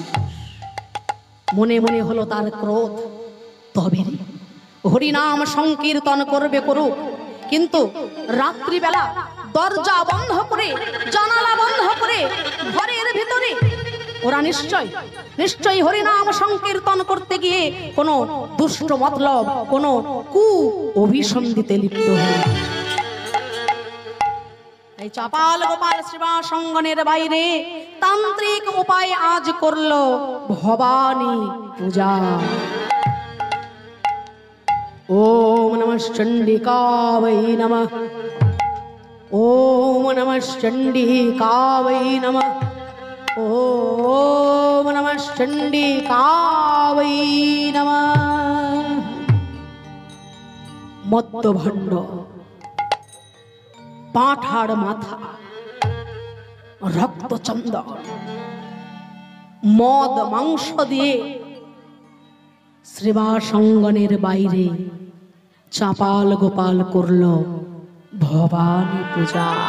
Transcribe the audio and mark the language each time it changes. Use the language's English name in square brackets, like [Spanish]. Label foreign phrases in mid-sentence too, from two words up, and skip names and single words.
[Bangla] মনে মনে হলো তার ক্রোধ, তবে হরিনাম সংকীর্তন করবে করুক, কিন্তু রাত্রিবেলা দরজা বন্ধ করে জানালা বন্ধ করে ঘরের ভিতরে ওরা নিশ্চয়ই হরিনাম সংকীর্তন করতে গিয়ে কোনো দুষ্ট মতলব, কোনো কু অভিসন্ধিতে লিপ্ত হয়। এই চাপাল গোপাল শ্রীবাস অঙ্গনের বাইরে তান্ত্রিক উপায় আজ করলো ভবানী পূজা। [Sanskrit] ওম নমঃ চণ্ডিকাবৈ নমঃ, ওম নমঃ চণ্ডিকাবৈ নমঃ, ওম নমঃ চণ্ডিকাবৈ নমঃ। [Bangla] মত্তভণ্ড, পাঁঠার মাথা, রক্তচন্দন, মদ মাংস দিয়ে শ্রীবাস অঙ্গনের বাইরে চাপাল গোপাল করল ভবানী পূজা।